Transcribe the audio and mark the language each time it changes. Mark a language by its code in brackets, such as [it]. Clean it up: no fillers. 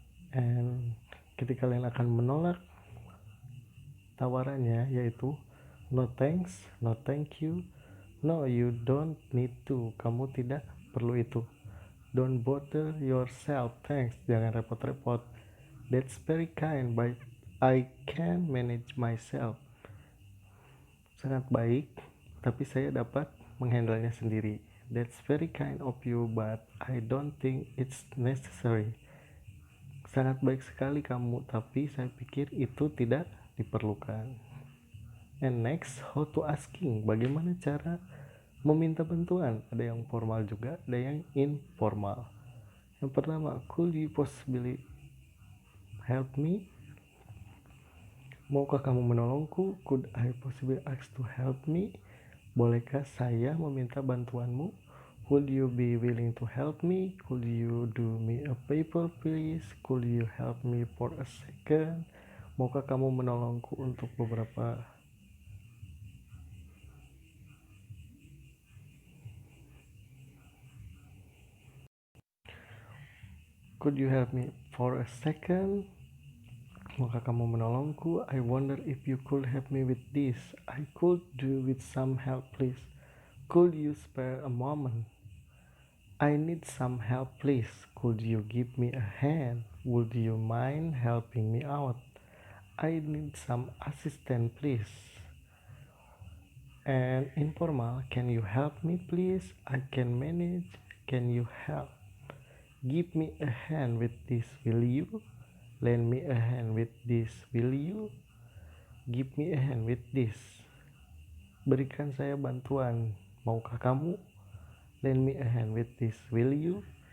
[en] And [id] ketika kalian akan menolak tawarannya, yaitu [en] no thanks, no thank you, no you don't need to, [id] kamu tidak perlu itu. [en] Don't bother yourself, thanks, [id] jangan repot-repot. [en] That's very kind, but I can manage myself. [id] Sangat baik, tapi saya dapat menghandlenya sendiri. [en] That's very kind of you, but I don't think it's necessary. [id] Sangat baik sekali kamu, tapi saya pikir itu tidak diperlukan. [en] And next, how to asking. [id] Bagaimana cara meminta bantuan? Ada yang formal juga, ada yang informal. Yang pertama, [en] could you possibly help me? [id] Maukah kamu menolongku? [en] Could I possibly ask to help me? [id] Bolehkah saya meminta bantuanmu? [en] Would you be willing to help me? Could you do me a favor please? Could you help me for a second? [id] Maukah kamu menolongku untuk beberapa [en] Could you help me for a second? [id] Maukah kamu menolongku? [en] I wonder if you could help me with this. I could do with some help please. Could you spare a moment? I need some help please. Could you give me a hand? Would you mind helping me out? I need some assistance please. And informal, can you help me please? I can manage. Can you help? Give me a hand with this, will you? Lend me a hand with this, will you? Give me a hand with this. [id] Berikan saya bantuan, maukah kamu? [en] Lend me a hand with this, will you?